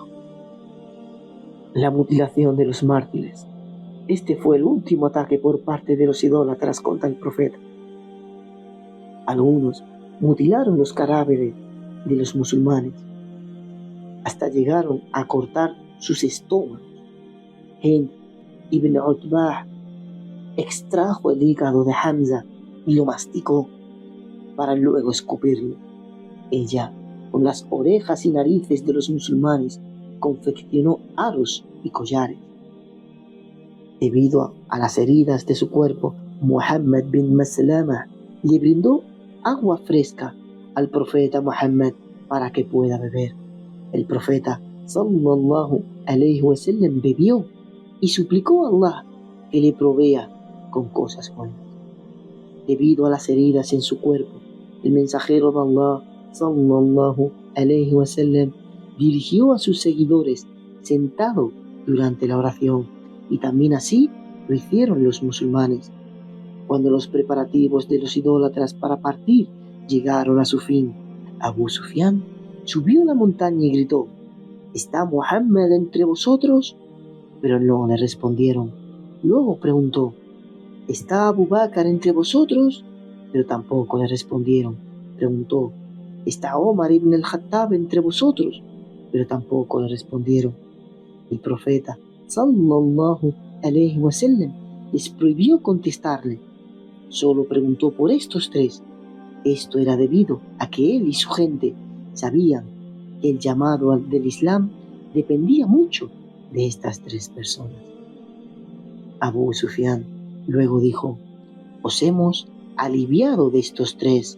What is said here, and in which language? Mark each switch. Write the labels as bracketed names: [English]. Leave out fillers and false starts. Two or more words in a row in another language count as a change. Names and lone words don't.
[Spanish] La mutilación de los mártires. Este fue el último ataque por parte de los idólatras contra el profeta. Algunos mutilaron los cadáveres de los musulmanes. Hasta llegaron a cortar sus estómagos. Hind ibn Utbah extrajo el hígado de Hamza y lo masticó para luego escupirlo. Ella, con las orejas y narices de los musulmanes, confeccionó aros y collares. Debido a las heridas de su cuerpo, Muhammad bin Maslama le brindó agua fresca al profeta Muhammad para que pueda beber. El profeta [Arabic] صلى الله عليه وسلم [Spanish] bebió y suplicó a Allah que le provea con cosas buenas. Debido a las heridas en su cuerpo, el mensajero de Allah [Arabic] صلى الله عليه وسلم [Spanish] dirigió a sus seguidores sentado durante la oración, y también así lo hicieron los musulmanes. Cuando los preparativos de los idólatras para partir llegaron a su fin, Abu Sufyan subió a la montaña y gritó: ¿Está Muhammad entre vosotros? Pero no le respondieron. Luego preguntó: ¿Está Abu Bakr entre vosotros? Pero tampoco le respondieron. Preguntó: ¿Está Omar ibn al-Khattab entre vosotros? Pero tampoco le respondieron. El profeta [Arabic] صلى الله عليه وسلم [Spanish] les prohibió contestarle. Solo preguntó por estos tres. Esto era debido a que él y su gente sabían que el llamado del Islam dependía mucho de estas tres personas. Abu Sufyan luego dijo: os hemos aliviado de estos tres.